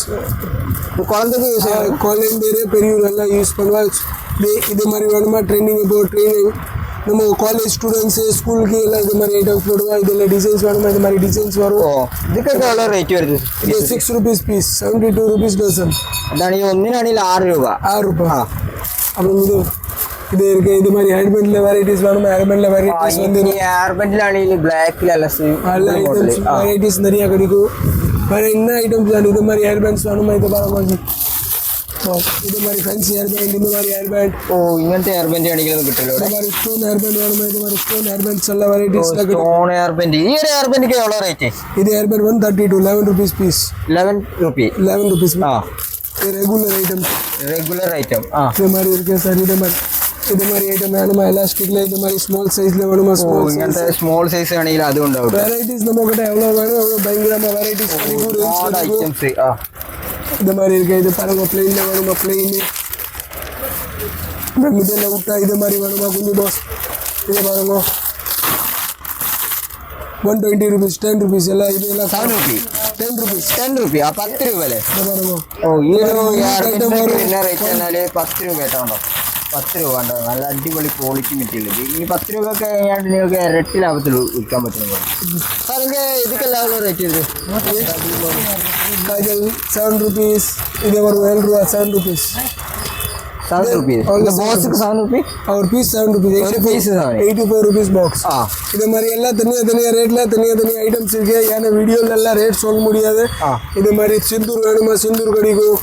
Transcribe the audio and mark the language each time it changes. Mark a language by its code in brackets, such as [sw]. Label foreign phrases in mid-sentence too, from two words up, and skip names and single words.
[ta] குழந்தைக்கு யூஸ் குழந்தைரு பெரியவர் எல்லாம் யூஸ் பண்ணுவாங்க. இது மாதிரி வேணுமா ட்ரெயினிங் இப்போ ட்ரெயினிங் நம்ம [en] college students [ta] ஸ்கூலுக்கு எல்லாம் இது மாதிரி ஐட்டம்ஸ் போடுவோம். இதில் டிசைன்ஸ் வேணுமா இது மாதிரி டிசைன்ஸ் வரும். இதுக்கு எவ்வளோ ரேറ്റ് வருது? [en] இது 6 rupees piece 72 rupees dozen. [ml] അതാണ് ഈ ഒന്നിനാണെങ്കിൽ 6 രൂപ. 6 രൂപ. [ta] அப்புறம் இது இருக்கு. இது மாதிரி ஹேர்பேண்டில் வெரைட்டிஸ் வேணுமா ஹேர்பேண்டில் வெரைட்டிஸ் வந்து [ml] ஹேர்பேண்டிലാണെങ്കിൽ ബ്ലാക്കിൽ [ta] எல்லா ஐட்டம்ஸ் வெரைட்டிஸ் நிறையா கிடைக்கும். வேறு என்ன ஐட்டம்ஸ் வேணும் இது மாதிரி ஹேர்பேண்ட்ஸ் வேணுமா இது பாருங்க. இது மாதிரி [en] fancy hairband [ta] இந்த மாதிரி ஹேர்பேண்ட். [ml] ഇങ്ങനത്തെ ഹെയർബാൻഡ് ആണെങ്കിലും കിട്ടില്ല. [ta] இது மாதிரி [en] stone hairband [ta] வேணுமா இது மாதிரி [en] stone hairbands [ta] எல்லாம் வெரைட்டிஸ் [en] stone hairband. [ml] ഈ ഒരു ഹെയർബാൻഡിക്ക് എவ்வளோ റേറ്റ്? [ta] இது ஹேர்பேண்ட் 132 11 [en] rupees piece. [ta] 11 ரூபி. 11 rupees. இது [en] regular items. regular item. [ta] இது மாதிரி இருக்கு சார். இது மாதிரி ஐட்டம் வேணுமா எலாஸ்டிக்ல இது மாதிரி ஸ்மால் சைஸ்ல வேணுமா [ml] ഇങ്ങനത്തെ [en] small size [ml] ആണെങ്കിൽ അതും ഉണ്ടാവും. [ta] வெரைட்டிஸ் நம்ம கிட்ட எவ்வளோ வேணும் அவ்வளோ பயங்கரமாக வெரைட்டிஸ் [ml] ഐറ്റംസ്. [ta] இது மாதிரி இருக்கு. இது பாருங்க பிளெயினில் வேணுமா பிளெயின். இதில் விட்டா இது மாதிரி வேணுமா குஞ்சு பாஸ். இதை பாருங்க 120 rupees 10 rupees எல்லாம் இது எல்லாம் 7 ரூபி. 10 rupees [ml] 10 രൂപ. 10 രൂപ അല്ലേ? [ta] இதை பாருங்க. [ml] ഈ ഒരു ഹെയർബാൻഡിന് എന്നാ റേറ്റ് എന്നാൽ 10 രൂപ കേട്ടോ. 10 രൂപ ഉണ്ടോ? നല്ല അടിപൊളി [en] quality material. [ml] ഈ 10 രൂപയൊക്കെ കഴിഞ്ഞാൽ നിങ്ങൾക്ക് ഇരട്ടി ലാഭത്തിൽ വിൽക്കാൻ പറ്റുന്നത്. സാർ എനിക്ക് ഇതൊക്കെ ലാഭം റേറ്റ് ചെയ്ത് [ta] காஜல் 7 rupees. இது ஒரு 7 ரூபா 7 rupees. 7 rupees. இந்த பாக்ஸுக்கு 7 ரூபி. ஒரு [en] piece 7 rupees. [ta] ஒரு பீஸ் [en] 84 rupees box. [ta] இது மாதிரி எல்லாம் தனியாக ரேட்ல தனியாக ஐட்டம்ஸ் இருக்கு. ஏன்னா வீடியோல எல்லாம் ரேட் சொல்ல முடியாது. இது மாதிரி சிந்தூர் வேணுமா சிந்தூர் கிடைக்கும்.